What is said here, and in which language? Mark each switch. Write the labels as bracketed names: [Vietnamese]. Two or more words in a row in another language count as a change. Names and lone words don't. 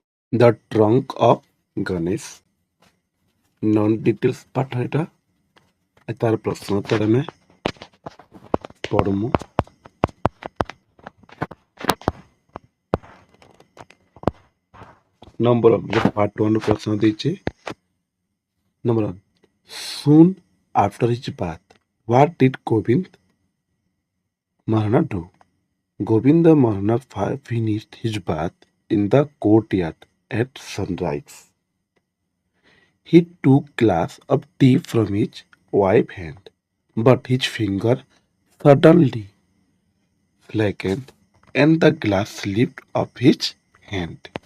[English] The trunk of Ganesh. Non details [Odia] ପାଠ ଏଟା ତାର ପ୍ରଶ୍ନ ଉତ୍ତର ଆମେ ପଢମୁ। [English] Number one part one [Odia] ପ୍ରଶ୍ନ ଦେଇଛି। [English] Number one. Soon after his bath, what did Govind Mahana do? Govinda Mahana finished his bath in the courtyard at sunrise. He took glass of tea from his wife's hand, but his finger suddenly slackened and the glass slipped off his hand.